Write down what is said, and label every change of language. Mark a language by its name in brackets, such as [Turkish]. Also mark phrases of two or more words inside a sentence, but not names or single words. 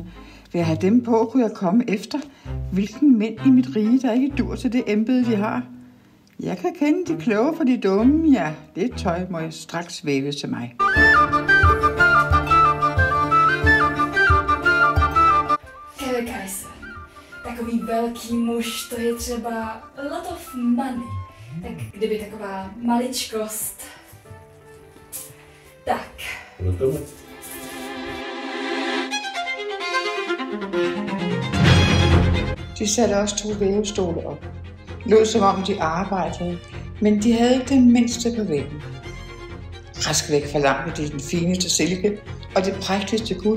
[Danish] Ved at have dem på, kunne jeg komme efter, hvilken mænd i mit rige, der ikke dur til det embede, de har. Jeg kan kende de kloge for de dumme, ja, det tøj må jeg straks væve til mig. Hele kejser, [Czech] takový velký muž, to je třeba [English] a lot of money. [Czech] Tak kdyby taková maličkost. Tak. [Danish] De satte også 2 vævestole op. Lod som om de arbejdede, men de havde ikke den mindste på væggen. Rask væk forlangte de den fineste silke og det prægtigste guld.